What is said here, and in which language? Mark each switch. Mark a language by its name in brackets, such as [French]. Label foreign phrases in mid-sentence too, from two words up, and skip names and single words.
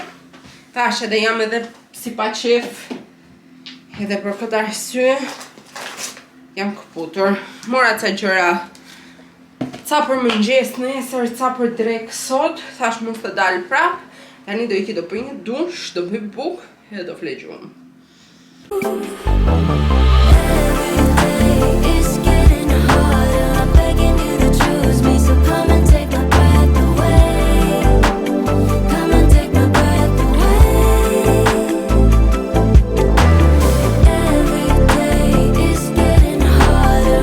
[Albanian] Tash edhe jam edhe si pa qef, edhe për këtë arsye jam këputur. Mora ca gjëra, ca për mëngjes nesër, ca për drek sot. Thash mund të dal prap. Tani do iki do bëj një dush, do bëj bukë edhe do fle gjumë. [English] It's getting harder. I'm begging you to choose me, so come and take my breath away. Come and take my breath away. Every day is getting harder.